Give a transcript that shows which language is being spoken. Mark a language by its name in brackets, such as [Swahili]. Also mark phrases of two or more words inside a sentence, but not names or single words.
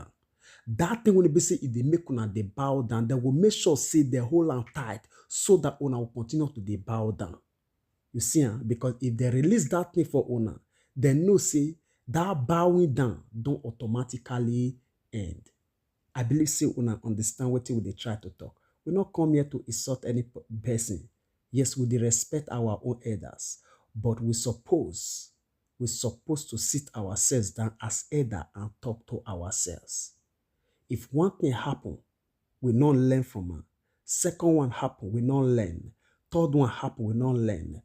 [Nigerian Pidgin] That thing when be say if they make una dey bow down, they will make sure say they hold on tight so that una will continue to dey bow down. You see, because if they release that thing for una, they know say that bowing down don't automatically end. I believe say una understand what we dey try to talk. We not come here to insult any person. Yes, we dey respect our own elders, but we supposed to sit ourselves down as elder and talk to ourselves. If one thing happen, we not learn from it. Second one happen, we not learn. Third one happen, we not learn.